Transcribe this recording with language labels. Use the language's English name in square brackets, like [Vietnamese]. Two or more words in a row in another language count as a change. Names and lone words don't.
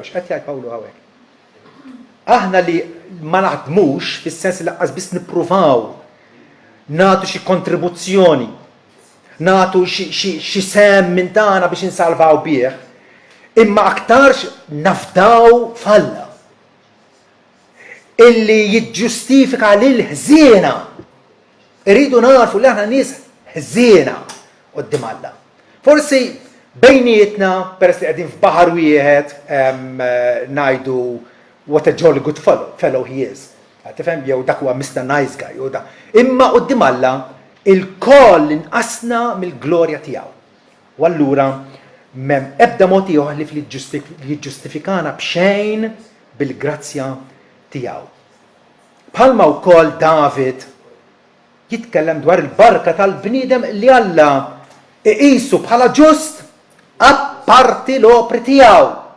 [Maltese] X'qed jgħid Pawlu hawnhekk? Aħna li ma naħdmux fis-sens li laqqas biss nippruvaw nagħtu xi kontribuzzjoni, nagħtu xi sem minn tagħna biex insalvaw bih, imma aktarx nafdaw falla illi jiġġustifika lil ħżiena. Irridu narfu li aħna nies ħżiena quddiem Alla. Forsi bejnietna peress li qegħdin f'baħar wieħed ngħidu [English] what a jolly good fellow he is. [Maltese] Tifhem jew dak huwa [English] Mr. Nice Guy [Maltese] jew dak. Imma quddiem Alla il-koll inqasna mill-glorja tiegħu. U allura m'hemm ebda mod ieħor li jiġġustifikana b'xejn bil-grazzja tiegħu. Bħalma wkoll David jitkellem dwar il-barka tal-bniedem li Alla iqisu bħala ġust apparti l-opri tiegħu.